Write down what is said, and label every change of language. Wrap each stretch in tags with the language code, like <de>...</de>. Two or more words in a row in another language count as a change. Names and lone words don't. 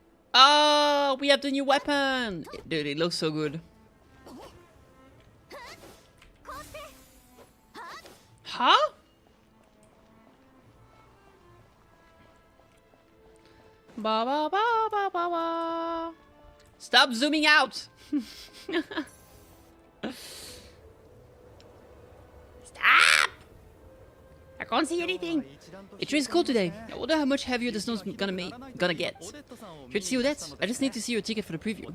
<en>Oh, we have the new weapon! Dude, it looks so good. Huh? Ba ba ba ba ba ba. Stop zooming out! Stop! I can't see anything. It rains cold today. I wonder how much heavier the snow's gonna get. Here to see Odette. I just need to see your ticket for the preview.</en>